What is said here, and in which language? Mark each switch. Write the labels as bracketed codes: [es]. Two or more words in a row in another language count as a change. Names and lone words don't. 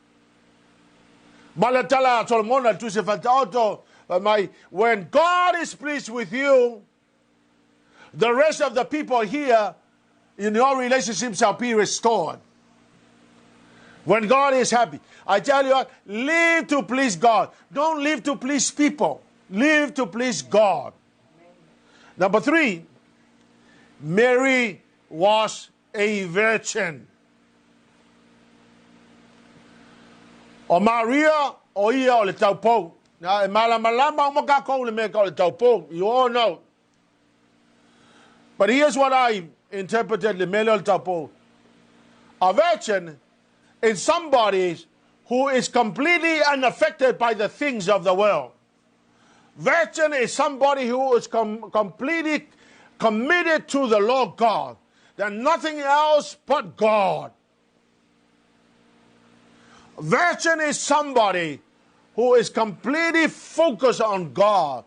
[en] When God is pleased with you, the rest of the people here in your relationship shall be restored. When God is happy, I tell you, live to please God. Don't live to please people. Live to please God. Number 3, Mary was a virgin. [sm] O Maria, o ia o le taupou. Na e malamalama o makako le meka o le taupou. [en] You all know. But here's what I interpreted [sm] le mele o le taupou. [en] A virgin is somebody who is completely unaffected by the things of the world. Virgin is somebody who is completely committed to the Lord God. There's nothing else but God. Virgin is somebody who is completely focused on God.